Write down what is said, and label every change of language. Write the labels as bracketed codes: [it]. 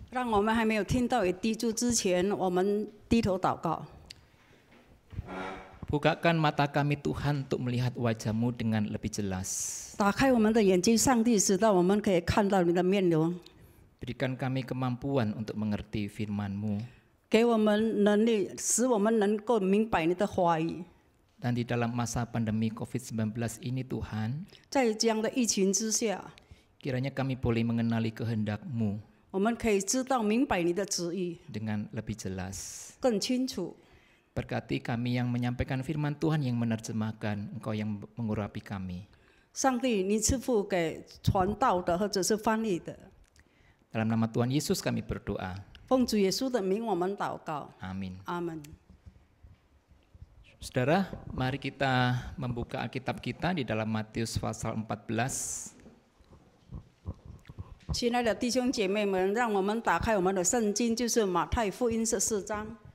[zh] 让我们还没有听到也滴注之前，我们低头祷告。 [id] Bukakan mata kami Tuhan untuk melihat wajah-Mu dengan lebih jelas. [zh] 打开我们的眼睛，上帝，使到我们可以看到你的面容， [id] Berikan kami kemampuan untuk mengerti firman-Mu. [zh] 给我们能力，使我们能够明白你的话语。 [id] Dan di dalam masa pandemi COVID-19 ini Tuhan, [zh] 在这样的疫情之下， [id] kiranya kami boleh mengenali kehendak-Mu [zh] 我们可以知道明白你的旨意 [id] dengan lebih jelas. [zh] 更清楚。 [id] Berkati kami yang menyampaikan firman Tuhan, yang menerjemahkan, Engkau yang mengurapi kami. [zh] 上帝，你赐福给传道的或者是翻译的， [id] Dalam nama Tuhan Yesus kami berdoa. [zh] 奉主耶稣的名，我们祷告。 [id] Amin. [zh] 阿门。 [id] Saudara, mari kita membuka Alkitab kita di dalam Matius pasal 14. [zh] 亲爱的弟兄姐妹们，让我们打开我们的圣经，就是马太福音14章，